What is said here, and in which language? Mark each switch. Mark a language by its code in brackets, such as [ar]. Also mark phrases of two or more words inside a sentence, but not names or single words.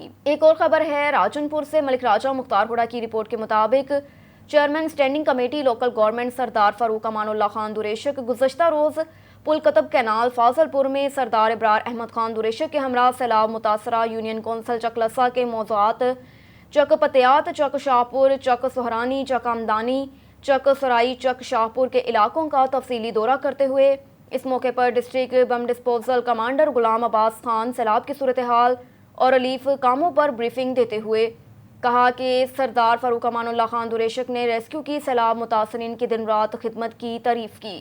[ur] ایک اور خبر ہے راجن پور سے ملک راجہ مختار ہوڑا کی رپورٹ کے مطابق [en] Chairman Standing Committee Local Government [ur] سردار فاروق امان اللہ خان دوریشک گزشتہ روز پل قطب کینال فاضل پور میں سردار ابرار احمد خان دوریشک کے ہمراہ سیلاب متاثرہ [en] Union Council [ur] چک لسا کے موضوعات چک پتیات، چک شاہپور، چک سہرانی، چک آمدانی، چک سرائی، چک شاہپور کے علاقوں کا تفصیلی دورہ کرتے ہوئے اس موقع پر [en] District Bomb Disposal Commander [ur] غلام عباس خان سیلاب کی صورتحال اور ریلیف کاموں پر بریفنگ دیتے ہوئے کہا کہ سردار فاروق امان اللہ خان دوریشک نے ریسکیو کی سیلاب متاثرین کی دن رات خدمت کی تعریف کی۔